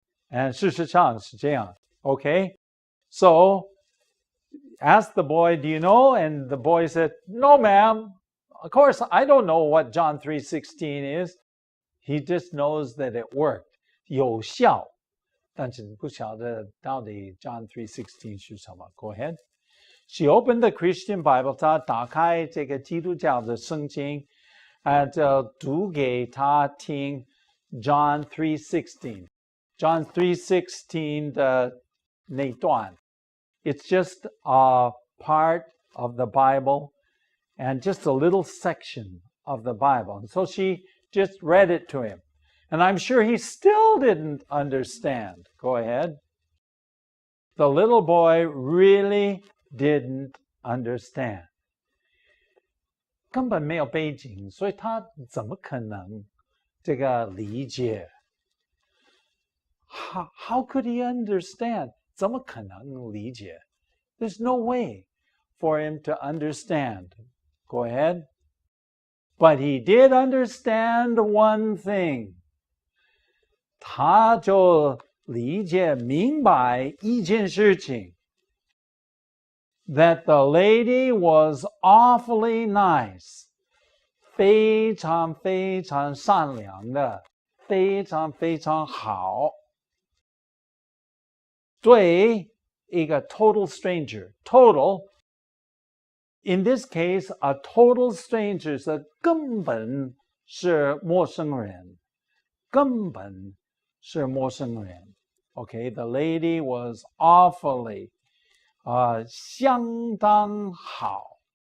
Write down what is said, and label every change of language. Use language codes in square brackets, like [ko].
[zh] And 事实上是这样.Okay? [en] So, ask the boy, do you know? And the boy said, no, ma'am. Of course, I don't know what John 3:16 is. He just knows that it worked. [zh] 有效. 但是不晓得到底 John 3:16 是什么. [en] Go ahead. She opened the Christian Bible. [zh] 她打开这个基督教的圣经 and 读给他听 John 3:16. John 3:16 的那段. [en] It's just a part of the Bible and just a little section of the Bible. And so she just read it to him. And I'm sure he still didn't understand. Go ahead. The little boy really didn't understand. [zh] 根本没有背景，所以他怎么可能这个理解？ [en] How could he understand? [zh] 怎么可能理解？ [en] There's no way for him to understand. Go ahead. But he did understand one thing. [zh] 他就理解明白一件事情。 [en] That the lady was awfully nice. [zh] 非常非常善良的，非常非常好。对一个 [en] total stranger. Total, in this case, a total stranger [zh] 是根本是陌生人。根本是陌生人。 [en] Okay, the lady was awfully, [zh] 相当好。